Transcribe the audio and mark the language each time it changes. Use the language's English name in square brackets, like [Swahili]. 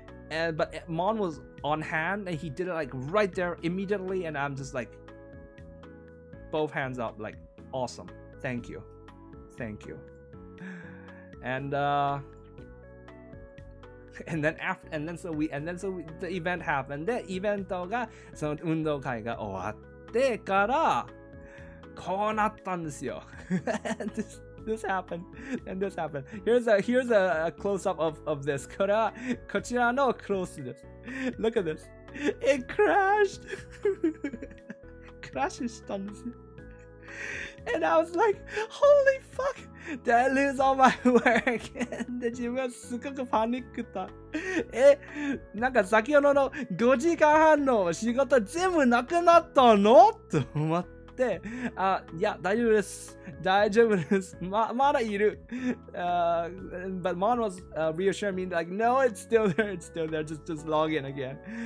[English] But Mon was on hand and he did it like right there immediately, and I'm just like both hands up, like awesome, thank you. And then the event happened. [Japanese] でイベントがその運動会が終わってからこうなったんですよ。 [English] This happened and this happened. Here's a close up of this. [Japanese] こちらのクロースです。 [English] Look at this. It crashed! [Japanese] クラッシュしたんですよ。 [English] And I was like, holy fuck! Did I lose all my work? [Japanese] で、自分はすごくパニックだ。なんか先ほどの5時間半の仕事全部なくなったのと思って、いや、大丈夫です。大丈夫です。まだいる。 [English] But Mon was reassuring me like, no, it's still there, it's still there. Just log in again.